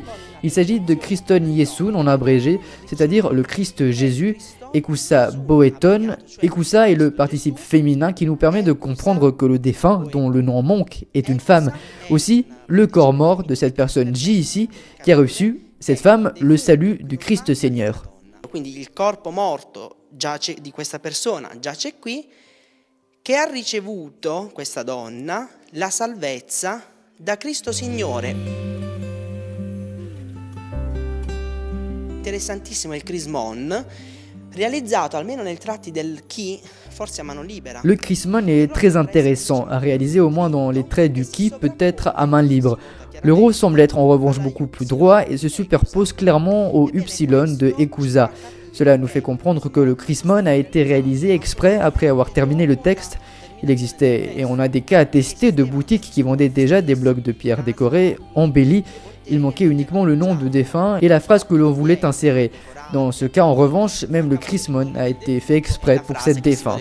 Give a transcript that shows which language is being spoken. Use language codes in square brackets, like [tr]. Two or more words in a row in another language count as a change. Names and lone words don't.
[fr] Il s'agit de Christon Yesun en abrégé, c'est-à-dire le Christ Jésus. [el] Ekusa boeton. [fr] Ekusa est le participe féminin qui nous permet de comprendre que le défunt, dont le nom manque, est une femme. Aussi, le corps mort de cette personne J ici, qui a reçu, cette femme, le salut du Christ Seigneur. [it] Quindi il corpo morto giace di questa persona giace qui, che ha ricevuto questa donna la salvezza da Cristo Signore. Interessantissimo il crismon, realizzato almeno nei tratti del chi, forse a mano libera. [fr] Le crismon est très intéressant, à réaliser au moins dans les traits du qui, peut-être à main libre. Le rho semble être en revanche beaucoup plus droit et se superpose clairement au upsilon de Ekusa. Cela nous fait comprendre que le crismon a été réalisé exprès après avoir terminé le texte. Il existait, et on a des cas attestés de boutiques qui vendaient déjà des blocs de pierre décorés, embellis. Il manquait uniquement le nom de défunt et la phrase que l'on voulait insérer. Dans ce cas, en revanche, même le crismon a été fait exprès pour cette défunte.